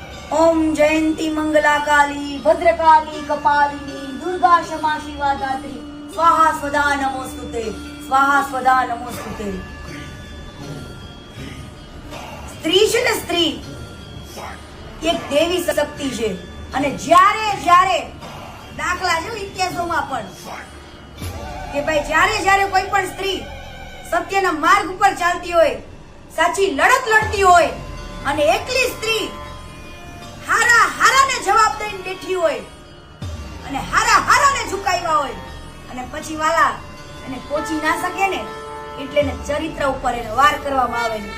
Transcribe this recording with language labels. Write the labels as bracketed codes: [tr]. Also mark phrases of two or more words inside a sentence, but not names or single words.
[sa] ओम जयंती मंगला काली भद्रकाली कपालिनी दुर्गा क्षमा शिवा धात्री स्वाहा स्वधा नमोस्तुते स्वाहा स्वधा नमोस्तुते। [gu] સ્ત્રી છે ને, સ્ત્રી એક દેવી શક્તિ છે અને જ્યારે જ્યારે દાખલા છે ઇતિહાસોમાં પણ કે ભાઈ જ્યારે કોઈ પણ સ્ત્રી સત્યના માર્ગ ઉપર ચાલતી હોય, સાચી લડત લડતી હોય અને એકલી સ્ત્રી હારાને જવાબ દઈને બેઠી હોય અને હારાને ઝુકાવ્યા હોય અને પછી વાલા એને પહોંચી ના શકે ને એટલે એને ચરિત્ર ઉપર એને વાર કરવામાં આવે છે।